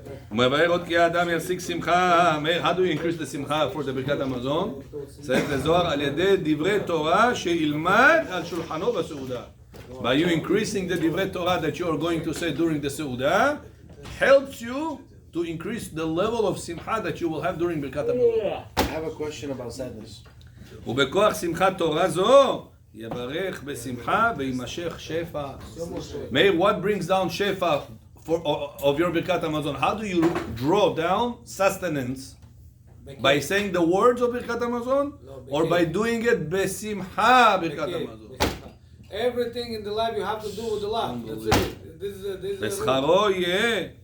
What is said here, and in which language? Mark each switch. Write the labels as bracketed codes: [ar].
[he] ומבאר עוד כי האדם ישיג שמחה, [en] how do you increase the [he] שמחה for the ברכת המזון? צריך לזוהר על ידי דברי תורה שילמד על שולחנו בסעודה. [en] By you increasing the דברי Torah that you are going to say during the סעודה, helps you to increase the level of simcha that you will have during Birkat HaMazon. I have a question about sadness. [he] ובכוח שמחת תורה זו, יברך בשמחה וימשך שפע. [en] Meir, what brings down shefa of your Birkat HaMazon? How do you draw down sustenance? By saying the words of Birkat HaMazon? Or by doing it besimcha Birkat HaMazon? Everything in the life you have to do with the love. That's it. This is [he] בשכרו יהיה.